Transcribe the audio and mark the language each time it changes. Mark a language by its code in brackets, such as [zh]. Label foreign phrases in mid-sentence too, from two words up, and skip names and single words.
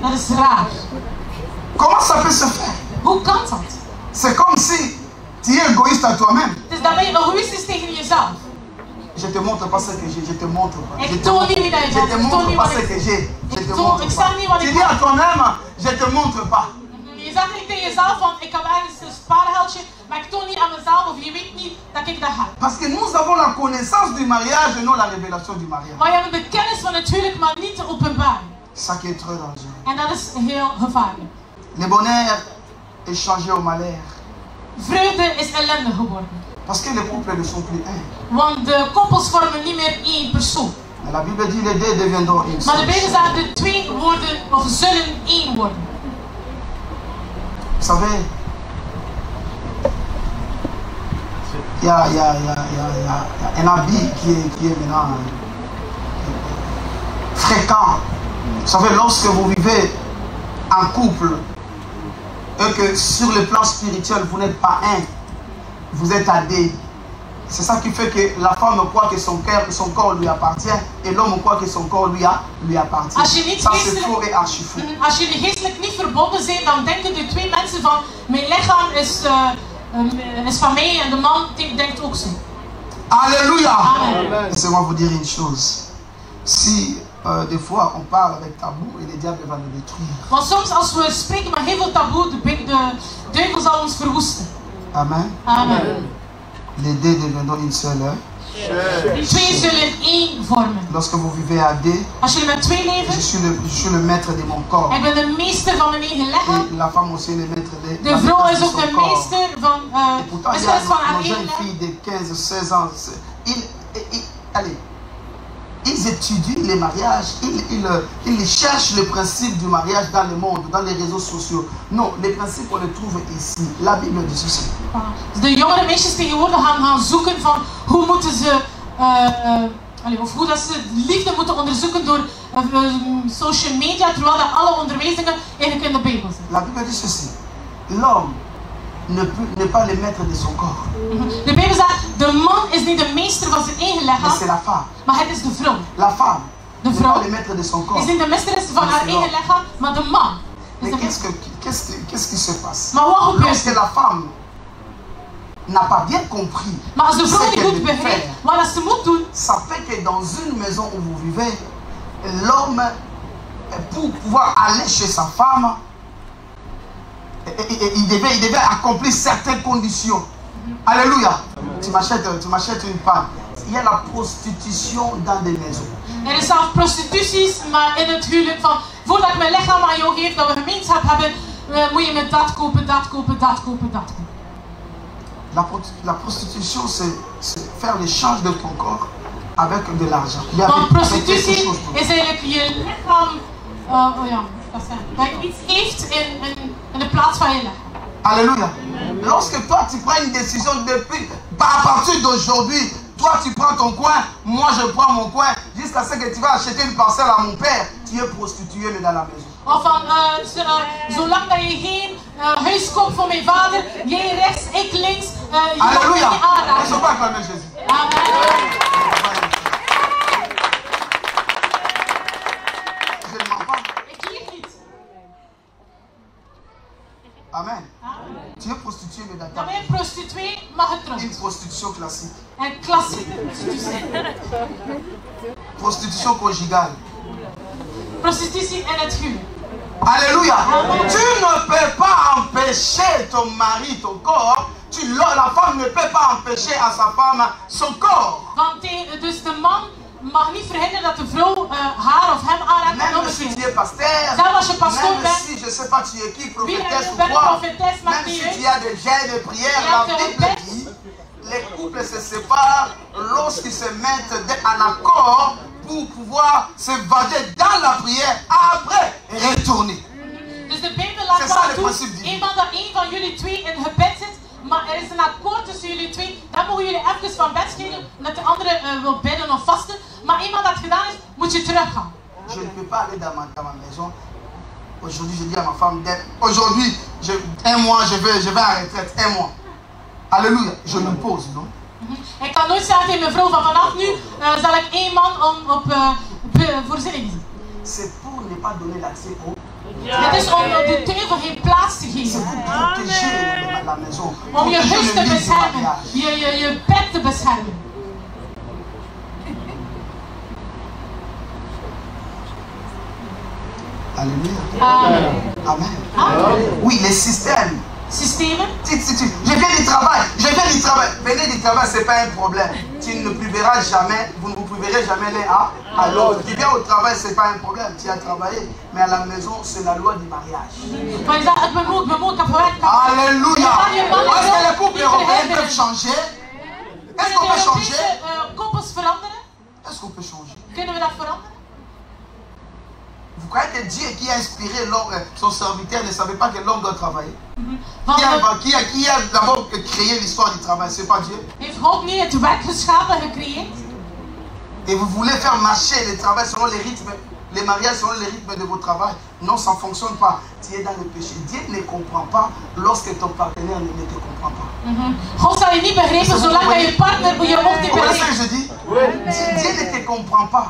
[nl] Dat is raar. [fr] Comment ça peut se faire? [nl] Hoe kan dat? [fr] C'est comme si tu es égoïste à toi-même. [nl] Dus dan ben je egoïstisch tegen jezelf. [fr] Je te montre pas ce que j'ai, je te montre pas. [nl] Ik toon niet wie dat je [fr] Je [nl] bent. [fr] te [nl] Ik toon [fr] montre [nl] niet [fr] pas [nl] wat [fr] ce que [nl] ik... [fr] j'ai. Je te [nl] Ik [fr] montre [nl] zeg niet wat [fr] pas. Tu [nl] ik [fr] dis à [nl] heb. [fr] toi-même, je te montre pas. [nl] Je zegt niet tegen jezelf van ik heb ergens een spaargeldje, maar ik toon niet aan mezelf of je weet niet dat ik dat heb. [fr] Parce que nous avons la connaissance du mariage et non la révélation du mariage. [nl] Maar je hebt de kennis van het huwelijk, maar niet de openbaring. [fr] Ça qui est très dangereux. [nl] En dat is heel gevaarlijk. [fr] Le bonheur est changé au malheur. [nl] Vreugde is ellende geworden. [fr] Parce que les couples ne sont plus un. [nl] Want de koppels vormen niet meer één persoon. [fr] Mais la Bible dit les deux deviendront une [nl] Maar de [fr] seule [nl] Bijbel [fr] chair. [nl] zegt de twee worden of zullen één worden. [fr] Vous savez, il y a un habit qui est maintenant fréquent. Vous savez, lorsque vous vivez en couple et que sur le plan spirituel, vous n'êtes pas un, vous êtes à deux. C'est ça qui fait que la femme croit que son corps lui appartient et l'homme croit que son corps lui appartient. [nl] Als je niet [fr] Ça c'est faux et [nl] geestelijk, [fr] archi faux. [nl] als jullie geestelijk niet verbonden zijn, dan denken de twee mensen van mijn lichaam is van mij en de man denkt ook zo. [fr] Alléluia. Amen. Laissez-moi vous dire une chose. Si des fois on parle avec tabou et le diable va nous détruire. [nl] Want soms als we spreken met heel veel taboe, de duivel zal ons verwoesten. [fr] Amen. Amen. Les deux deviendront une seule. [nl] Die twee zullen één vormen. [fr] Lorsque vous vivez à deux, [nl] Als jullie met twee leven, [fr] je suis le maître de mon corps. [nl] ik ben de meester van mijn eigen lichaam. [fr] Et la femme aussi est le maître de [nl] De vrouw is [fr] de [nl] ook [fr] son [nl] de [fr] corps. [nl] meester van, [fr] Et pourtant, il y [nl] meesteres van [fr] a [nl] haar [fr] nos [nl] eigen [fr] jeunes [nl] lichaam. [fr] filles de 15, 16 ans. Allez, ils étudient les mariages, ils cherchent le principe du mariage dans le monde, dans les réseaux sociaux. Non, les principes, on les trouve ici. La Bible dit ceci. [nl] Dus de jongere meisjes tegenwoordig gaan zoeken van hoe moeten ze, of hoe dat ze liefde moeten onderzoeken door [en] social media, [nl] terwijl dat alle onderwijzingen eigenlijk in de Bijbel zijn. [fr] La Bible dit ceci. L'homme n'est pas le maître de son corps. [nl] De Bijbel zegt, de man is niet de meester van zijn eigen [fr] Mais c'est [nl] lichaam, [fr] la femme. [nl] maar het is de vrouw. [fr] La femme [nl] De [fr] n'est [nl] vrouw [fr] pas le maître de son corps. [nl] is niet de meesteres van haar eigen lichaam, maar de man. [fr] Mais [nl] Is de [fr] qu'est-ce qui se passe? [nl] Maar wat gebeurt [fr] Lorsque [nl] er? [fr] la femme n'a pas bien compris [nl] Maar als de [fr] ce [nl] vrouw niet [fr] qu'elle [nl] goed [fr] veut [nl] begrijpt [fr] faire, [nl] wat dat ze moet doen, [fr] ça fait que dans une maison où vous vivez, l'homme, pour pouvoir aller chez sa femme, il devait accomplir certaines conditions. Alléluia. Tu m'achètes une panne. Il y a la prostitution dans des maisons. [nl] er is zelfs prostituties, maar in het huwelijk van voordat ik mijn lichaam aan jou geef, dat we gemeenschap hebben, moet je me dat kopen, dat kopen, dat kopen, dat kopen. [fr] La prostitution, c'est faire l'échange de ton corps avec de l'argent. [nl] Want prostitutie is eigenlijk je lichaam, dat je iets geeft in de plaats van je lichaam. [fr] Alléluia. Lorsque toi tu prends une décision depuis, à partir d'aujourd'hui, toi tu prends ton coin, moi je prends mon coin, jusqu'à ce que tu vas acheter une parcelle à mon père, tu es prostitué mais dans la maison. [nl] Of van, zolang dat je geen huis koopt voor mijn vader, jij rechts, ik links, je mag me [fr] Alléluia. [nl] niet [fr] Ne [nl] aanraken. [fr] sont pas acclamés Jésus. Amen. Je ne mens pas. [nl] Ik lieg niet. Amen. Amen. [fr] Tu es prostitué mais dans ta [nl] Dan ben je [fr] maison. [nl] prostituee, maar [fr] Une [nl] getrouwd. [fr] prostitution classique. [nl] En klassieke prostitutie. [fr] Prostitution conjugale. [nl] Prostitutie in het huwelijk. [fr] Alléluia. Amen. Tu ne peux pas empêcher ton mari, ton corps. La femme ne peut pas empêcher à sa femme son corps. [nl] Want dus de man mag niet verhinderen dat de vrouw haar of hem aanraakt. [fr] Même si tu es pasteur, [nl] Zelfs als je pastoor [fr] même [nl] bent, [fr] si je ne sais pas tu es qui, prophétesse ou [nl] bent [fr] quoi, [nl] prophétesse, maakt [fr] même [nl] niet [fr] si [nl] uit. [fr] tu as des jeûnes de prière, [nl] Ja, [fr] la [nl] te [fr] Bible [nl] bent. [fr] dit, les couples se séparent lorsqu'ils se mettent en accord pour pouvoir s'évader dans la prière, après retourner. [nl] Dus de Bijbel laat [fr] C'est ça [nl] wel [fr] le [nl] toe, [fr] principe divin. [nl] eenmaal dat één van jullie twee in gebed zit, maar er is een akkoord tussen jullie twee, dan mogen jullie even van bed scheiden, omdat de andere wil bidden of vasten. Maar eenmaal dat gedaan is, moet je teruggaan. [fr] Je ne peux pas aller dans ma maison Aujourd'hui, je dis à ma femme, aujourd'hui, un mois, je vais à la retraite, 1 mois. Alléluia, je me pose, non? [nl] Ik kan nooit zeggen tegen mijn vrouw van vanaf nu zal ik 1 man op voorziening zien. [fr] C'est pour ne pas donner l'accès au. [nl] Het is om de duivel geen plaats te [fr] C'est [nl] geven. [fr] pour protéger la maison. [nl] Om je [fr] Protéger [nl] huis [fr] le [nl] te [fr] lit du [nl] beschermen. [fr] mariage. [nl] Je bed te beschermen. [fr] Alléluia. Amen. Amen. Amen. Oui, les systèmes. [nl] Systemen. [fr] Je viens du travail. Venez du travail, ce n'est pas un problème. Tu ne priveras jamais, vous ne vous priverez jamais l'un à l'autre. Tu viens au travail, ce n'est pas un problème. Tu as travaillé, mais à la maison, c'est la loi du mariage. [nl] Maar je zegt, ik ben moe, ik heb gewerkt. [fr] Alléluia. Est-ce que les couples européens peuvent changer? Est-ce qu'on peut changer? [nl] Koppels veranderen? [fr] Est-ce qu'on peut changer? [nl] Kunnen we dat veranderen? [fr] Vous croyez que Dieu qui a inspiré son serviteur ne savait pas que l'homme doit travailler? Qui a d'abord créé l'histoire du travail? C'est pas Dieu? [nl] Heeft God niet het werk geschapen, gecreëerd? [fr] Et vous voulez faire marcher le travail selon les rythmes, les mariages selon les rythmes de vos travail? Non, ça ne fonctionne pas. Tu es dans le péché. Dieu ne comprend pas lorsque ton partenaire ne te comprend pas. [nl] God zal je niet begrijpen zolang dat je partner je ook niet [fr] Vous voyez ce [nl] begrijpt. [fr] que je dis? Dieu ne te comprend pas.